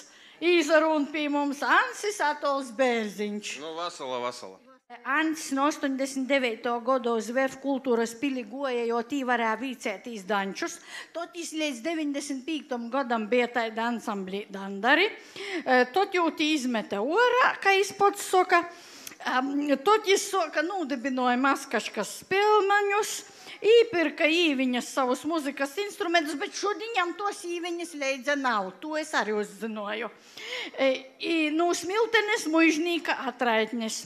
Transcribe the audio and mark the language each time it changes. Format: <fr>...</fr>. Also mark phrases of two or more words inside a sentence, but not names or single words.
<ltg>Izarūn pie mums Ansis Atols Bērziņš. Nu, vasala. Ants no 89. gadu uz VF kultūras pili goja, jo tī varēja vicētīs dančus. Tot jis līdz 95. gadam bija taida ansamblī Dandari. Tot jau tī izmeta orā, kā jis pats soka. Tot jis soka nūdibinoja maskaškas spēlmaņus, īpirka īviņas savus muzikas instrumentus, bet šodiņam tos īviņas leidza nav. To es arī uzzinoju.</ltg> <lv>No Smiltenes muižnīka atraitnes.</lv>